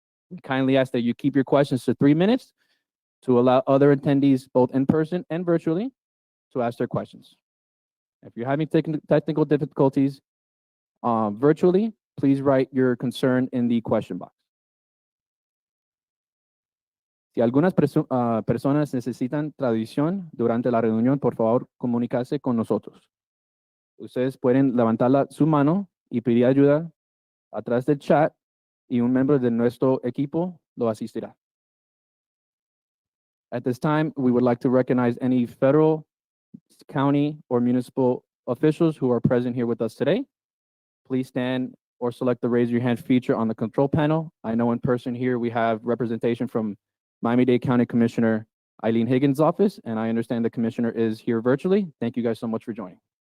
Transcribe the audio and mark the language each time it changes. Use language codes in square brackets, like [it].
[en] We kindly ask that you keep your questions to 3 minutes to allow other attendees, both in person and virtually, to ask their questions. If you're having technical difficulties virtually, please write your concern in the question box. [es] Si algunas personas necesitan traducción durante la reunión, por favor, comunicarse con nosotros. Ustedes pueden levantar su mano y pedir ayuda atrás del chat y un miembro de nuestro equipo lo asistirá. [en] At this time, we would like to recognize any federal, county, or municipal officials who are present here with us today. Please stand or select the raise your hand feature on the control panel. I know in person here we have representation from Miami-Dade County Commissioner Eileen Higgins' office, and I understand the commissioner is here virtually. Thank you guys so much for joining.